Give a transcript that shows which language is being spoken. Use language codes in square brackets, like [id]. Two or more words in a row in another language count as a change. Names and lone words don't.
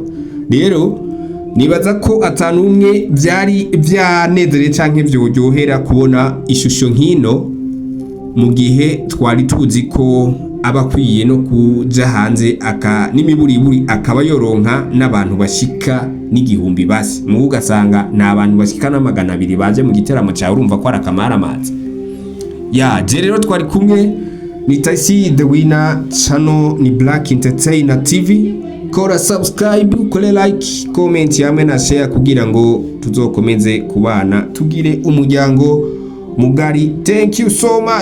[rn] Rero nibaza ko atanumwe byari byanezere canke byoryohera kubona ishusho nkino, mu gihe twari tuzi ko abakwiye no kuja hanze n'imiburiburi akaba yoronka n'abantu bashika n'igihumbi basi, mu ugasanga na abantu bashika na 200 baje mu giteramo cyawe, urumva ko arakamara amazi. Ya je rero twari kumwe Nitaisi the winner, channel ni Black Entertainer TV. Kora subscribe, kole like, comment hamwe na share kugira ngo tuzokomeze kubana tugire umuryango mugari. [en] Thank you so much.